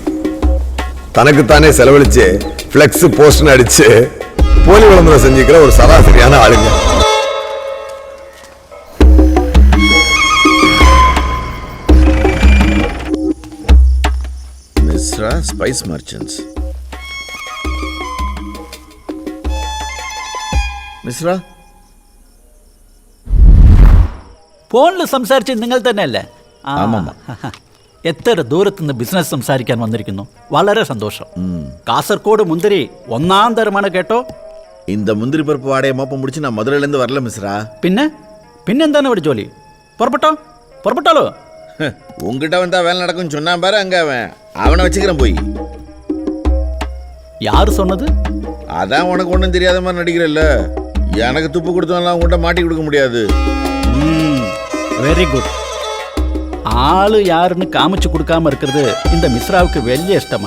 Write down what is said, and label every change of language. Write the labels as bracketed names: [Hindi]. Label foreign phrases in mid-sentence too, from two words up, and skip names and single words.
[Tamil] தனக்குத்தானே செலவழிச்சு பிளெக்ஸ் போஸ்ட்னு அடிச்சு போலி விளம்பரம் செஞ்சுக்கிற ஒரு சராசரியான ஆளுங்க. மிஸ்ரா ஸ்பைஸ் மர்ச்சன்ட்ஸ். [Malayalam] മിശ്ര ഫോണിൽ സംസാരിച്ച് നിങ്ങൾ തന്നെയല്ലേ? ആമാ. എത്ര ദൂരത്തുനിന്ന് ബിസിനസ് സംസാരിക്കാൻ വന്നിരിക്കുന്നു. വളരെ സന്തോഷം. കാസർഗോഡ് മുന്തിരി 1ാം തരമാണ് കേട്ടോ. [Tamil] இந்த முந்திரி பருப்பு வாடையை மோப்பம் முடிச்சு நான் மதுரையிலேருந்து வரல மிஸ்ரா. [Malayalam] പിന്നെന്താണ് ഇവിടെ ജോലി? പുറപ്പെട്ടാലോ? [Tamil] உங்ககிட்ட வந்தா வேலை நடக்கும்னு சொன்னான் பாரு, அங்க அவனை வச்சுக்கிறேன் போய். யாரு சொன்னது? அதான் உனக்கு ஒன்றும் தெரியாத மாதிரி நடிக்கிறல்ல. எனக்கு துப்பு கொடுத்தவங்களாம் உங்கள்கிட்ட மாட்டி கொடுக்க முடியாது. [English] very good. [Tamil] ஆளு யாருன்னு காமிச்சு கொடுக்காம இருக்கிறது இந்த மிஸ்ராவுக்கு வெளிய இஷ்டமான.